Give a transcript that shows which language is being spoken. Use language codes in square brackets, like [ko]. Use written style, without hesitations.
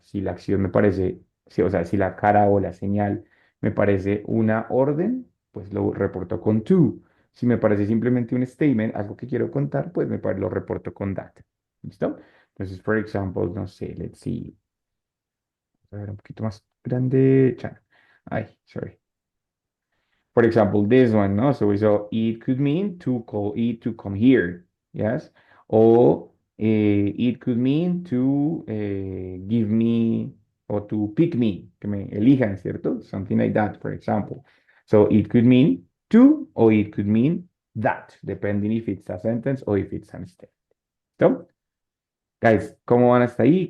[es] Si la acción me parece, o sea, si la cara o la señal me parece una orden, pues lo reporto con to. Si me parece simplemente un statement, algo que quiero contar, pues lo reporto con that. ¿Listo? Entonces, [en] for example, [es] no sé, [en] let's see. [es] A ver, un poquito más grande. [en] Ay, sorry. For example, this one, no? So we saw it could mean to call it to come here, yes? Or it could mean to give me or to pick me, [es] que me elijan, ¿cierto? [en] Something like that, for example. So it could mean to or it could mean that, depending if it's a sentence or if it's a statement. So, guys, [es] ¿cómo van hasta ahí?